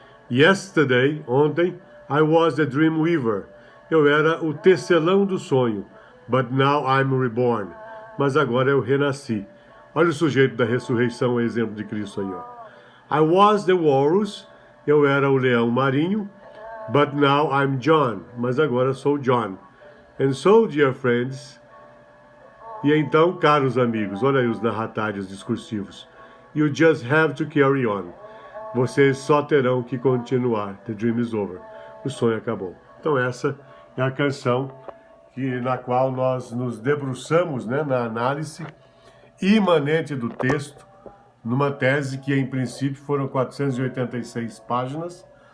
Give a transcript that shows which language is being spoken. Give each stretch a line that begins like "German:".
English: Yesterday, ontem, I was the dream weaver.
Portuguese: Eu era o tecelão do sonho.
English: But now I'm reborn.
Portuguese: Mas agora eu renasci. Olha o sujeito da ressurreição, o exemplo de Cristo aí, ó.
English: I was the walrus.
Portuguese: Eu era o leão marinho.
English: But now I'm John.
Portuguese: Mas agora sou John.
English: And so, dear friends,
Portuguese: e então, caros amigos, olha aí os narratários discursivos.
English: You just have to carry on.
Portuguese: Vocês só terão que continuar.
English: The dream is over.
Portuguese: O sonho acabou. Então essa é a canção na qual nós nos debruçamos, né, na análise imanente do texto, numa tese que em princípio foram 486 páginas.